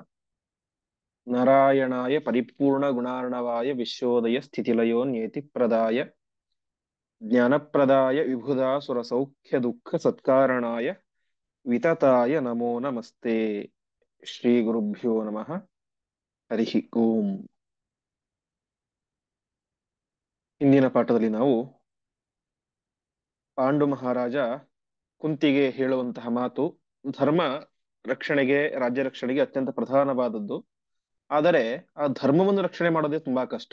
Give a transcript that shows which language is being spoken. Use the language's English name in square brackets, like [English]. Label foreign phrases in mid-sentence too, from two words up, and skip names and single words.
[Sanskrit] नारायणाय परिपूर्णगुणार्णवाय विश्वोदय स्थितिलयो नियतिप्रदाय ज्ञानप्रदाय विबुधासुरसौख्यदुःखसत्कारणाय वितताय नमो नमस्ते। श्रीगुरुभ्यो नमः। हरिः ओम्। [Kannada] ಇಂದಿನ ಪಾಠದಲ್ಲಿ ನಾವು ಪಾಂಡು ಮಹಾರಾಜ ಕುಂತಿಗೆ ಹೇಳುವಂತಹ ಮಾತು ಧರ್ಮ ರಕ್ಷಣೆಗೆ, ರಾಜ್ಯ ರಕ್ಷಣೆಗೆ ಅತ್ಯಂತ ಪ್ರಧಾನವಾದದ್ದು. ಆದರೆ ಆ ಧರ್ಮವನ್ನು ರಕ್ಷಣೆ ಮಾಡೋದೇ ತುಂಬಾ ಕಷ್ಟ.